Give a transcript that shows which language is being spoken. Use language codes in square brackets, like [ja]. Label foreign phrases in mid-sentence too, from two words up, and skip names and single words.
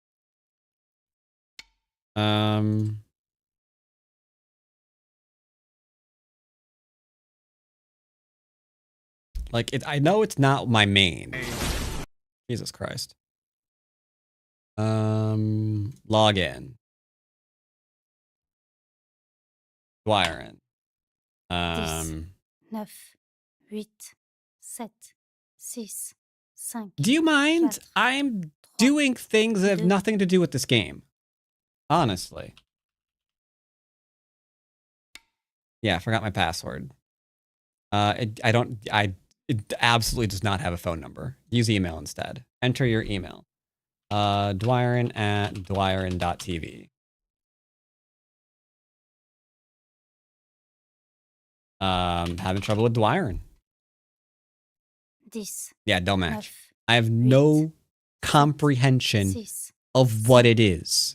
[en] Like, I know it's not my main. Jesus Christ. Login. Dwyrin. [fr] Neuf, huit, sept, six, cinq. [en] Do you mind? [fr] Quatre, [en] I'm doing things that have nothing to do with this game. Honestly. Yeah, I forgot my password. It absolutely does not have a phone number. Use email instead. Enter your email. Dwyrin at dwyrin.tv. Having trouble with Dwyrin. [fr] Dix, [en] Yeah, don't match. [fr] neuf, [en] I have no comprehension [fr] six, [en] of what it is.